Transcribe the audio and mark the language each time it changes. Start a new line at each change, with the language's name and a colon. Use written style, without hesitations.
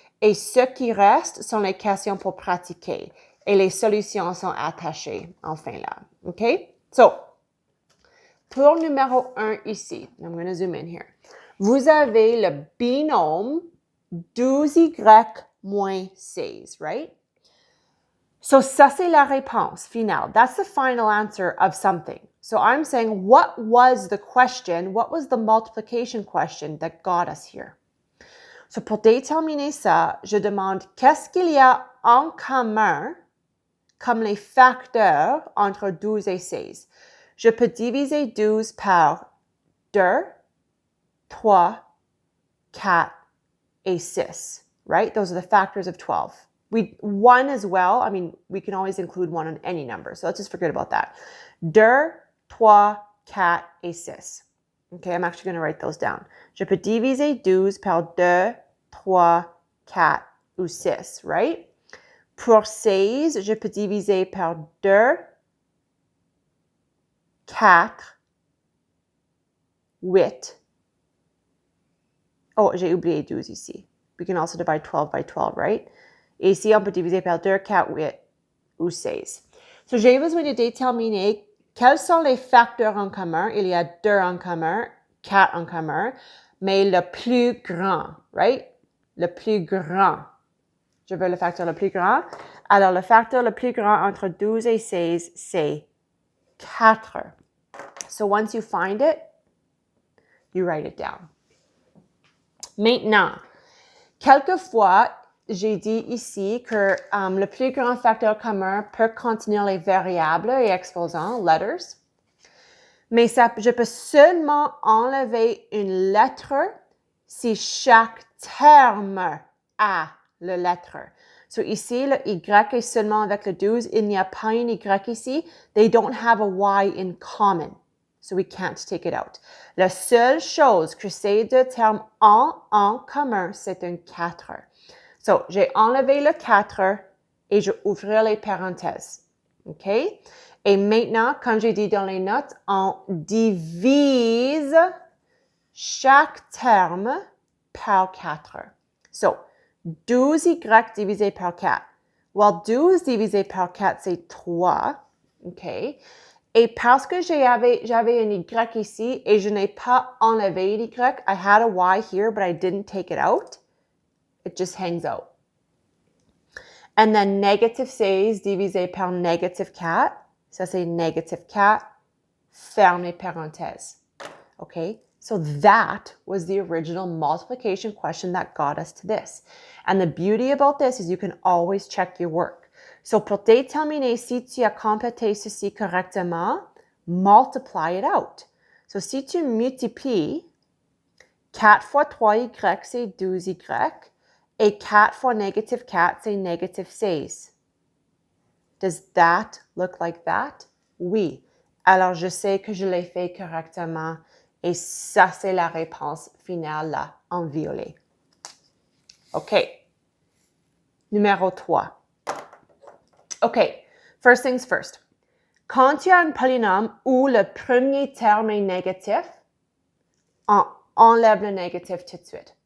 French: Et ceux qui restent sont les questions pour pratiquer. Et les solutions sont attachées, enfin là. OK?
English: So,
French: pour numéro 1 ici,
English: I'm going to zoom in here.
French: Vous avez le binôme 12y moins 16, right? So, ça, c'est la réponse finale.
English: That's the final answer of something. So, I'm saying, what was the question? What was the multiplication question that got us here?
French: So, pour déterminer ça, je demande qu'est-ce qu'il y a en commun comme les facteurs entre 12 et 16. Je peux diviser 12 par 2, 3, 4, et 6, right?
English: Those are the factors of 12. 1 as well. I mean, we can always include 1 on any number. So let's just forget about that. 2, 3, 4 et 6. Okay, I'm actually going to write those down.
French: Je peux diviser 12 par 2, 3, 4 ou 6, right? Pour 16, je peux diviser par 2, 4, 8. Oh, j'ai oublié 12 ici.
English: We can also divide 12 by 12, right?
French: Et ici, on peut diviser par 2, 4, 8 ou 16. So, j'ai besoin de déterminer quels sont les facteurs en commun. Il y a 2 en commun, 4 en commun, mais le plus grand, right? Le plus grand. Je veux le facteur le plus grand. Alors, le facteur le plus grand entre 12 et 16, c'est 4.
English: So, once you find it, you write it down.
French: Maintenant, quelquefois, j'ai dit ici que le plus grand facteur commun peut contenir les variables et exposants, letters. Mais ça, je peux seulement enlever une lettre si chaque terme a le lettre. So ici, le Y est seulement avec le 12. Il n'y a pas une Y ici.
English: They don't have a Y in common. So we can't take it out.
French: La seule chose que ces deux termes ont en commun, c'est un 4. So, j'ai enlevé le 4 et je ouvre les parenthèses. OK? Et maintenant, comme j'ai dit dans les notes, on divise chaque terme par 4. So, 12y divisé par 4. Well, 12 divisé par 4, c'est 3. OK? Et parce que j'avais un Y ici et je n'ai pas enlevé l'Y,
English: I had a Y here, but I didn't take it out. It just hangs out. And then
French: négative 16 divisé par négative 4. Ça, c'est négative 4. Ferme les parenthèses. Okay?
English: So that was the original multiplication question that got us to this. And the beauty about this is you can always check your work.
French: So, pour déterminer si tu as complété ceci correctement,
English: multiply it out.
French: So, si tu multiplies 4 fois 3y, c'est 12y, et 4 fois négative 4, c'est négative 16.
English: Does that look like that?
French: Oui. Alors, je sais que je l'ai fait correctement, et ça, c'est la réponse finale là, en violet. OK. Numéro 3.
English: OK, first things first.
French: Quand tu as un polynôme où le premier terme est négatif, on enlève le négatif tout de suite.